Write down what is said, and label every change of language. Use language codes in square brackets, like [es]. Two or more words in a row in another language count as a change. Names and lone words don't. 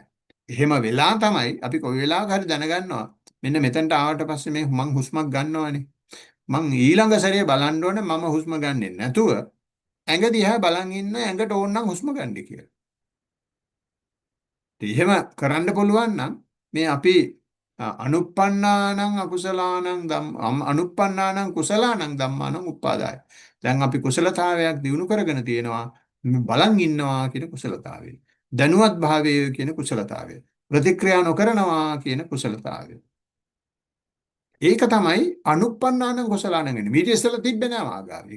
[si] එහෙම වෙලා තමයි අපි කොයි වෙලාවක හරි දැනගන්නවා. මෙන්න මෙතනට ආවට පස්සේ මේ මං හුස්මක් ගන්නවානේ. මං ඊළඟ සැරේ බලන්න ඕනේ මම හුස්ම ගන්නෙ නැතුව ඇඟ දිහා බලන් ඉන්න ඇඟට ඕන නම් හුස්ම ගන්න කියලා. එහෙම කරන්න පුළුවන් නම් මේ අපි [pi] අනුප්පන්නානං අනුප්පන්නානං කුසලානං ධම්මානං උප්පාදාය. [si] දැන් අපි කුසලතාවයක් දිනු කරගෙන තියෙනවා බලන් ඉන්නවා කියන කුසලතාවය. දැනුවත් භාවය කියන කුසලතාවය. ප්‍රතික්‍රියා නොකරනවා කියන කුසලතාවය. ඒක තමයි [pi] අනුප්පන්නානං කුසලානං [si] වෙන්නේ. මීට ඉස්සෙල්ලා තිබ්බේ නෑ ආගාමික.